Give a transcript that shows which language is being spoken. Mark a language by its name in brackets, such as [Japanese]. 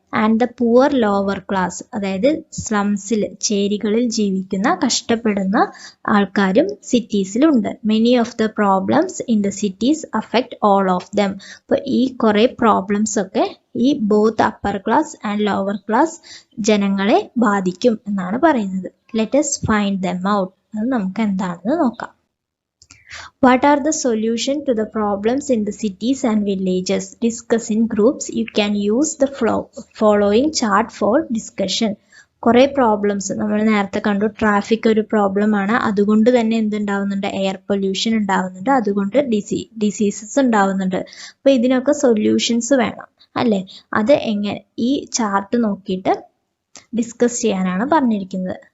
[English] and the poor lower class, [Malayalam] അതായത് സ്ലംസിൽ, ചേരികളിൽ ജീവിക്കുന്ന കഷ്ടപ്പെടുന്ന ആൾക്കാരും സിറ്റീസിലുണ്ട്. [English] Many of the problems in the cities affect all of them. [Malayalam] അപ്പോൾ ഈ കുറേ പ്രോബ്ലംസ് ഒക്കെ ഈ [English] both upper class and lower class [Malayalam] ജനങ്ങളെ ബാധിക്കും എന്നാണ് പറയുന്നത്. [English] Let us find them out. [Malayalam] അത് നമുക്ക് എന്താണെന്ന് നോക്കാം. [English] What are the solutions to the problems in the cities and villages? Discuss in groups. You can use the following chart for discussion. [Malayalam] കുറേ problems നമ്മൾ നേരത്തെ കണ്ടു. ട്രാഫിക് ഒരു പ്രോബ്ലമാണ്, അതുകൊണ്ട് തന്നെ എന്തുണ്ടാവുന്നുണ്ട്, എയർ പൊല്യൂഷൻ ഉണ്ടാവുന്നുണ്ട്, അതുകൊണ്ട് ഡിസീസസ് ഉണ്ടാവുന്നുണ്ട്. അപ്പോൾ ഇതിനൊക്കെ സൊല്യൂഷൻസ് വേണം അല്ലേ? അത് എങ്ങനെ ഈ ചാർട്ട് നോക്കിയിട്ട് ഡിസ്കസ് ചെയ്യാനാണ് പറഞ്ഞിരിക്കുന്നത്.